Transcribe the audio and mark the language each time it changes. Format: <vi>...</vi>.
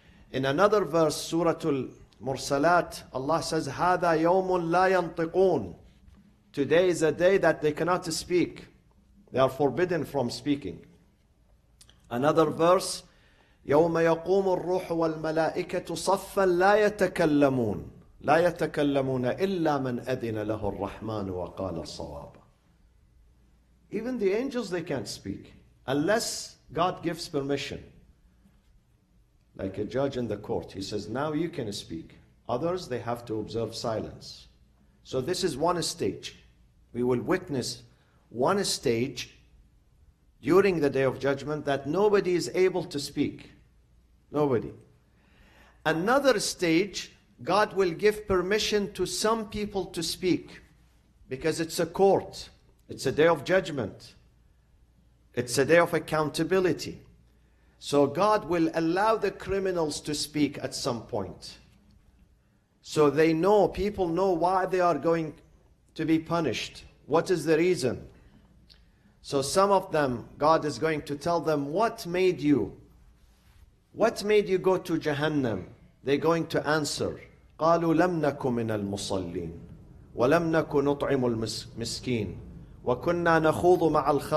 <en>In another verse, Surah Al-Mursalat, Allah says,</en> <ar>هذا يوم لا ينطقون.</ar> <en>Today is a day that they cannot speak. They are forbidden from speaking. Another verse,</en> <ar>يوم يقوم الروح والملائكة صفا لا يتكلمون. لا يتكلمون إلا من أذن له الرحمن وقال الصواب.</ar> <en>Even the angels, they can't speak unless God gives permission. Like a judge in the court, he says, now you can speak. Others, they have to observe silence. So this is one stage. We will witness one stage during the Day of Judgment that nobody is able to speak. Nobody. Another stage, God will give permission to some people to speak because it's a court. It's a Day of Judgment. It's a day of accountability. So God will allow the criminals to speak at some point. So they know, people know why they are going to be punished. What is the reason? So some of them, God is going to tell them, what made you go to Jahannam? They're going to answer,</en> <ar>قالوا لم نكن من المصلين ولم نكن نطعم المسكين وَكُنَّا نَخُوضُ مَعَ</ar>